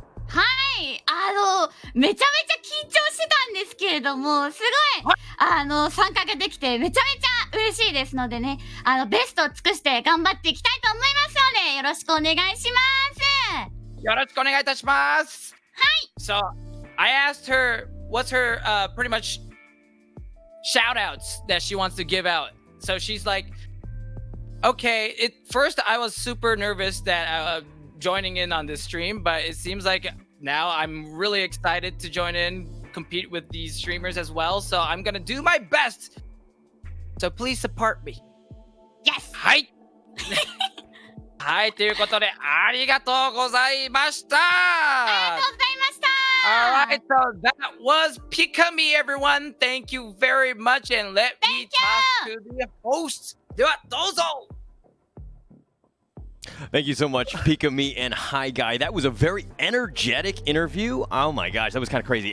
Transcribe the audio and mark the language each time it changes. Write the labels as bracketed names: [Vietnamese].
[Japanese] はい、めちゃめちゃ緊張してたんですけれども、すごい参加ができてめちゃめちゃ嬉しいですのでね、ベストを尽くして頑張っていきたいと思いますのでよろしくお願いします。よろしくお願いいたします。はい。 [English] So I asked her what's her pretty much shout outs that she wants to give out. So she's like, okay, first I was super nervous that joining in on this stream, but it seems like now I'm really excited to join in, compete with these streamers as well. So I'm gonna do my best. So please support me. Yes. [Japanese] はい。はい、ということでありがとうございました。ありがとうございました。 [English] All right, so that was Pikamee, everyone. Thank you very much, and let me talk to the host. [Japanese] ではどうぞ。 [English] Thank you so much, Pikamee and Hi Guy. That was a very energetic interview. Oh my gosh, that was kind of crazy.